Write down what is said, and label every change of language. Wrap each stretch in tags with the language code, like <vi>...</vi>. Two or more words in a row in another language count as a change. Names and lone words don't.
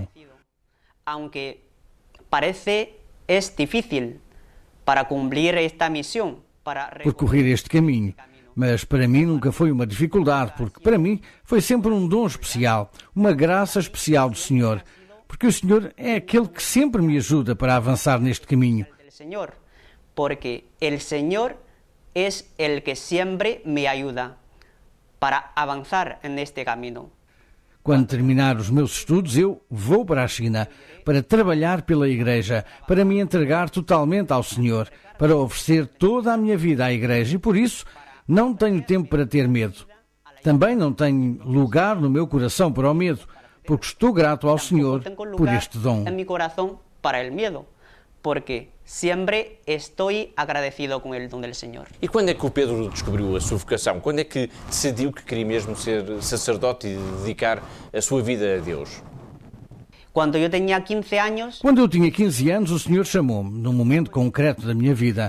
<es>Aunque parece difícil</es> <pt>para cumprir esta missão, para percorrer este caminho, mas para mim nunca foi uma dificuldade, porque para mim foi sempre um dom especial, uma graça especial do Senhor, porque o Senhor é aquele que sempre me ajuda para avançar neste caminho.</pt> <es>Porque el Señor es el que siempre me ayuda para avanzar en este camino.</es> <pt>Quando terminar os meus estudos, eu vou para a China para trabalhar pela Igreja, para me entregar totalmente ao Senhor, para oferecer toda a minha vida à Igreja e por isso não tenho tempo para ter medo. Também não tenho lugar no meu coração para o medo, porque estou grato ao Senhor por este dom.</pt> <es>En mi corazón para el miedo.</es> <pt>Porque sempre estou agradecido com o dom do Senhor. E quando é que o Pedro descobriu a sua vocação? Quando é que decidiu que queria mesmo ser sacerdote e dedicar a sua vida a Deus? Quando eu tinha 15 anos... Quando eu tinha 15 anos, o Senhor chamou-me, num momento concreto da minha vida.</pt>